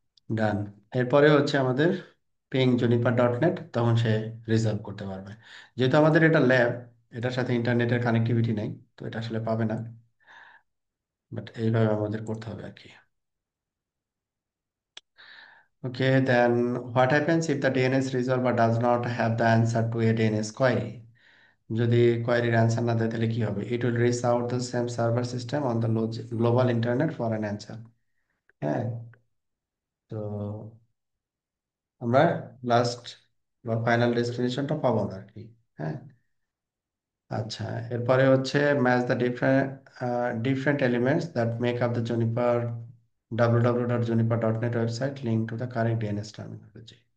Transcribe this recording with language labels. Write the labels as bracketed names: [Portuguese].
[Bangla] ডান। এরপরে হচ্ছে আমাদের পিং জুনিপার ডট নেট, তখন সে রিজার্ভ করতে পারবে। যেহেতু আমাদের এটা ল্যাব, এটার সাথে ইন্টারনেটের কানেক্টিভিটি নেই, তো এটা আসলে পাবে না, বাট এইভাবে আমাদের করতে হবে আর কি। [English] Okay, then what happens if the DNS resolver does not have the answer to a DNS query? [Bangla] যদি কোয়েরির অ্যান্সার না দেয় তাহলে কি হবে? [English] It will reach out the same server system on the global internet for an answer. [Bangla] হ্যাঁ, তো আমরা last বা ফাইনাল ডেস্টিনেশনটা পাবো না আর কি। হ্যাঁ, আচ্ছা। এরপরে হচ্ছে [English] Match the different elements that make up the Juniper www.juniper.net website link to the correct DNS terminology.